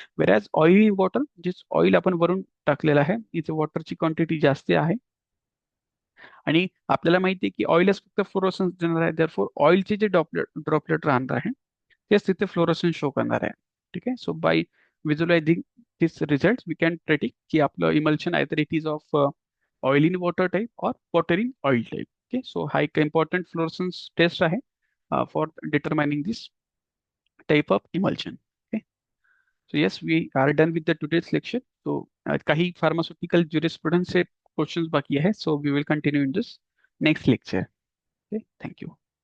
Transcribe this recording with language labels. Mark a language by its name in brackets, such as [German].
[Marathi] वेरॅज oil in water, जे oil आपण वरून टाकलेलं आहे, इथे वॉटरची क्वांटिटी जास्त आहे आणि आपल्याला माहिती आहे की ऑइलच फक्त फ्लोरोसन्स देणार आहे. देअरफॉर ऑइलचे जे ड्रॉपलेट राहणार आहे तेच तिथे फ्लोरोसन्स शो करणार आहे. [English] ठीक आहे, so by visualising this result we can predict [Marathi] की आपलं emulsion [English] Either it is of oil in water type or water in oil type. [Marathi] Okay, so हा एक इम्पॉर्टंट फ्लोरसेन्स टेस्ट आहे [English] For determining this type of emulsion. So yes, we are done with the today's lecture. So [Hindi] काही pharmaceutical jurisprudence से questions बाकी है. [English] So we will continue in this next lecture. Okay, thank you.